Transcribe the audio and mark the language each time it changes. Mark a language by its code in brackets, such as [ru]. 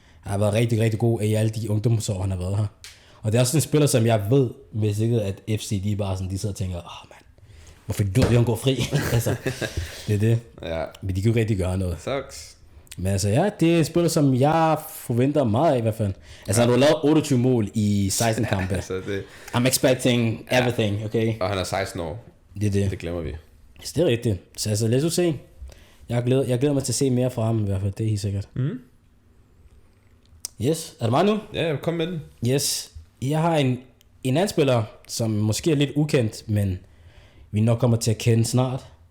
[da] Han har været rigtig, rigtig god i alle de ungdomsår, han har været her. Og det er også en spiller, som jeg ved, hvis ikke at FC, de bare sådan, de sidder og tænker, man, hvorfor vil han gå fri? Altså, det er det. Ja. Men de kan jo rigtig gøre noget. [en] Sucks. [da] Men altså ja, det er en spiller, som jeg forventer meget af i hvert fald. Altså, han har lavet 28 mål i 16 kampe. Altså, [en] I'm expecting everything, okay? [da] Og han er 16 år. Det glemmer vi. Så det er rigtigt. Så altså, lad os se. Jeg glæder mig til at se mere fra ham i hvert fald, det er helt sikkert. Yes, er det mig nu? Ja, kom med den. Yes, jeg har en anden spiller, som måske er lidt ukendt, men vi nok kommer til at kende snart.